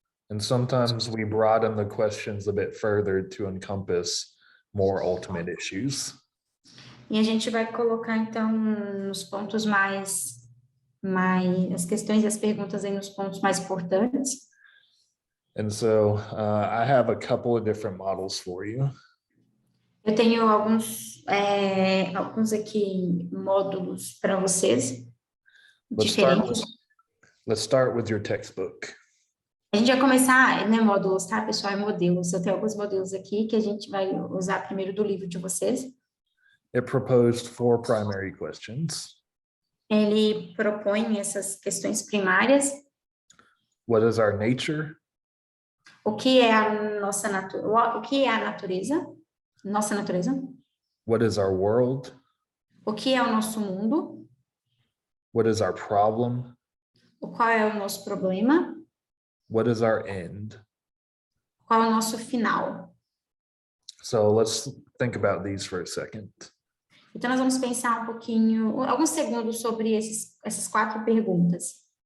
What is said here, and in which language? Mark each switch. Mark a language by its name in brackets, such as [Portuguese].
[English] And sometimes we broaden the questions a bit further to encompass more ultimate issues. [Portuguese] E a gente vai colocar então nos pontos mais as questões e as perguntas aí nos pontos mais importantes. [English] And so I have a couple of different models for you. [Portuguese] Eu tenho alguns aqui módulos para vocês. Diferentes. [English] Let's start with your textbook. [Portuguese] A gente vai começar, não é módulos, tá, pessoal? É modelos. Eu tenho alguns modelos aqui que a gente vai usar primeiro do livro de vocês. [English] It proposed 4 primary questions. [Portuguese] Ele propõe essas questões primárias. [English] What is our nature? [Portuguese] O que é a nossa natureza? O que é a natureza? Nossa natureza. [English] What is our world? [Portuguese] O que é o nosso mundo? [English] What is our problem? [Portuguese] Qual é o nosso problema? [English] What is our end? [Portuguese] Qual é o nosso final? [English] So let's think about these for a second. [Portuguese] Então, nós vamos pensar um pouquinho, alguns segundos sobre essas 4 perguntas.